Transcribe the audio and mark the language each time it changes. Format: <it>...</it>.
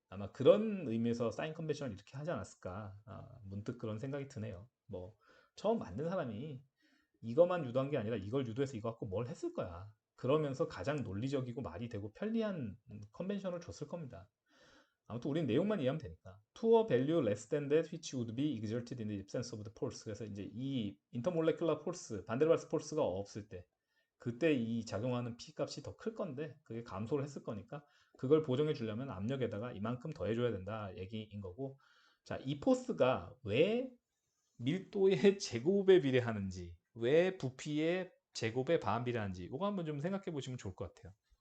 <ko>아마 그런 의미에서 사인 컨벤션을 이렇게 하지 않았을까. 문득 그런 생각이 드네요. 뭐, 처음 만든 사람이 이것만 유도한 게 아니라 이걸 유도해서 이거 갖고 뭘 했을 거야. 그러면서 가장 논리적이고 말이 되고 편리한 컨벤션을 줬을 겁니다. 아무튼 우린 내용만 이해하면 되니까.</ko> <en>To a value less than that which would be exerted in the absence of the force.</en> <ko>그래서 이제 이 intermolecular force, 반데르발스 포스가 없을 때, 그때 이 작용하는 P 값이 더 클 건데 그게 감소를 했을 거니까 그걸 보정해 주려면 압력에다가 이만큼 더해줘야 된다 얘기인 거고. 자, 이 포스가 왜 밀도의 제곱에 비례하는지, 왜 부피의 제곱에 반비례하는지 이거 한번 좀 생각해 보시면 좋을 것 같아요.</ko>